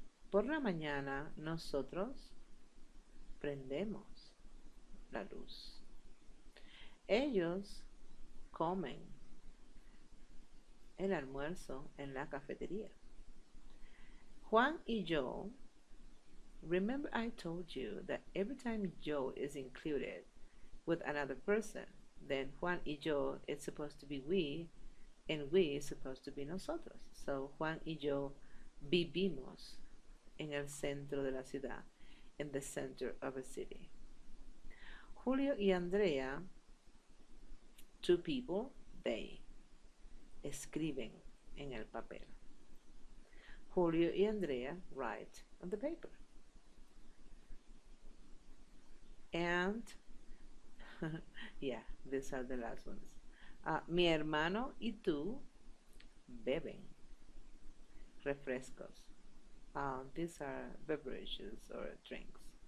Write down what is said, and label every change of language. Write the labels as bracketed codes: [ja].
[es] Por la mañana nosotros prendemos la luz. Ellos comen el almuerzo en la cafetería. [en] Juan y yo, remember I told you that every time yo is included with another person, then Juan y yo is supposed to be we, and we is supposed to be nosotros. [es] So Juan y yo vivimos en el centro de la ciudad, [en] in the center of a city. [es] Julio y Andrea, [en] two people, they, [es] escriben en el papel. [en] Julio y Andrea write on the paper. And, yeah, these are the last ones. [es] Mi hermano y tú beben refrescos. [en] These are beverages or drinks.